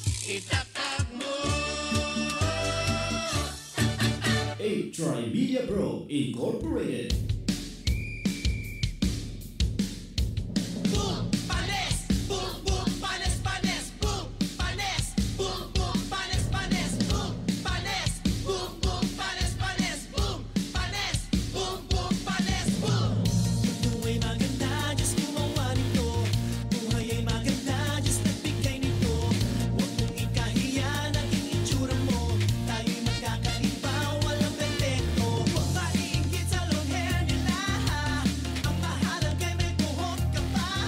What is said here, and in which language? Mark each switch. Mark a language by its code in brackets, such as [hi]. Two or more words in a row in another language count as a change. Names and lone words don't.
[tl] itatag mo. Tri-Media Pro Incorporated. Boom, panes, boom, boom, panes, panes, boom, panes, boom, boom, panes, panes, boom, panes, boom, boom, panes, panes, boom, panes, boom, boom, panes, boom. Mundo ay maganda, Diyos gumawa nito. Buhay ay maganda, Diyos nagbigay nito. Huwag mong ikahiya, naging itsura mo. Tayo'y magkakaiba, walang perfecto. Huwag maiinggit sa [en] long hair [tl] nila. Ang mahalaga ay may buhok ka pa.